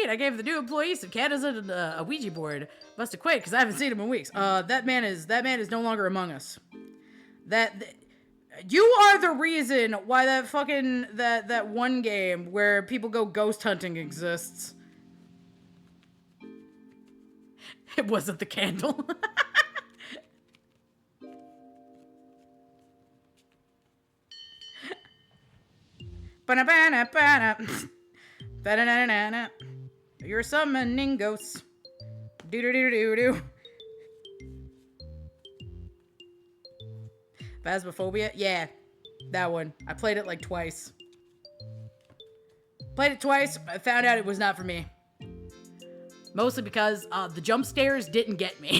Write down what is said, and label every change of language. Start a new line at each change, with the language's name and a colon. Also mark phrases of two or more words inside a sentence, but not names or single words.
English: I gave the new employee some candles and a Ouija board. Must have quit because I haven't seen him in weeks. That man is no longer among us. You are the reason why that fucking that one game where people go ghost hunting exists. It wasn't the candle. Ba-na-ba-na-ba-na. Ba-da-na-na-na. You're summoning ghosts. Do-do-do-do-do. Phasmophobia? Yeah, that one. I played it like twice. Played it twice. I found out it was not for me. Mostly because the jump scares didn't get me.